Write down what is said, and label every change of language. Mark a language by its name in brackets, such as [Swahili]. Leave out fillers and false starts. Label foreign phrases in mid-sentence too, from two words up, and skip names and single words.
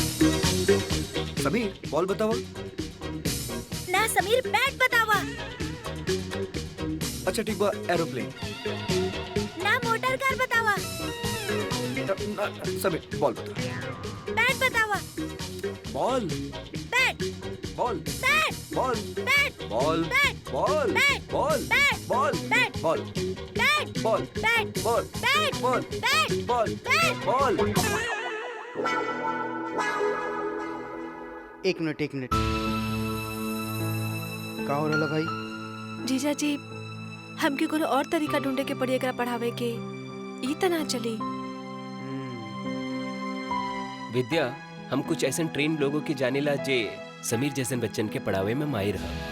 [Bhojpuri] समीर बॉल बतावा। ना समीर, बैट बतावा। अच्छा ठीक बा, एरोप्लेन। ना मोटर कार बतावा। समीर बॉल बता। बैट बतावा। बॉल, बैट, बॉल, बैट, बॉल, बैट, बॉल, बैट, बॉल, बैट, बॉल, बैट, बॉल, बैट, बॉल, बैट, बॉल, बैट, बॉल, बैट, बॉल, बैट, बॉल, बैट। बॉल। एक मिनट, का हो रहा भाई? जीजा जी, हमके कोनो और तरीका ढूंढे के पड़ी एकरा पढ़ावे के, ई त ना चली। विद्या, हम कुछ ऐसे ट्रेन लोगों के जानेला जे समीर जैसन बच्चन के पढ़ावे में माहिर है।